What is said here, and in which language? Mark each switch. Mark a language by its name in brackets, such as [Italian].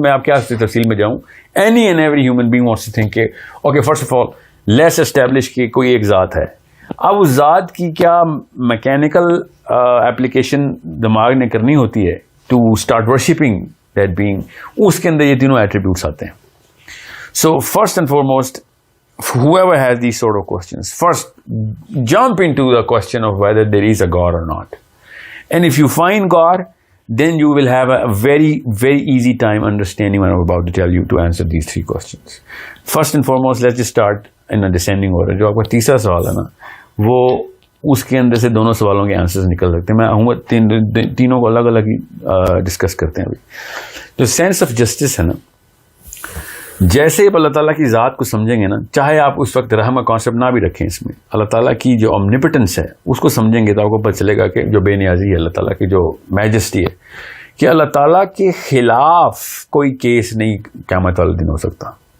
[Urdu] میں آپ کیا تفصیل میں جاؤں, [English] any and every human being wants to think کہ okay first of all let's establish [Urdu] کہ کوئی ایک ذات ہے. اب اس ذات کی کیا میکینیکل اپلیکیشن دماغ نے کرنی ہوتی ہے [English] to start worshipping that being, [Urdu] اس کے اندر یہ تینوں ایٹریبیوٹس آتے ہیں. [English] So first and foremost whoever has these sort of questions, first jump into the question of whether there is a God or not. And if you find God, then you will have a very, very easy time understanding what I'm about to tell you to answer these three questions. First and foremost, let's just start in a descending order. [Urdu] جو آپ کا تیسرا سوال ہے نا, وہ اس کے اندر سے دونوں سوالوں کے آنسرز نکل سکتے ہیں. میں تینوں کو الگ الگ ہی ڈسکس کرتے ہیں ابھی. جو سینس آف جسٹس ہے نا, جیسے آپ اللہ تعالیٰ کی ذات کو سمجھیں گے نا, چاہے آپ اس وقت رحم کا کانسیپٹ نہ بھی رکھیں, اس میں اللہ تعالیٰ کی جو اومنیپٹنس ہے اس کو سمجھیں گے تو آپ کو پتہ چلے گا کہ جو بے نیازی ہے اللہ تعالیٰ کی, جو میجسٹی ہے, کہ اللہ تعالیٰ کے خلاف کوئی کیس نہیں قیامت والے دن ہو سکتا.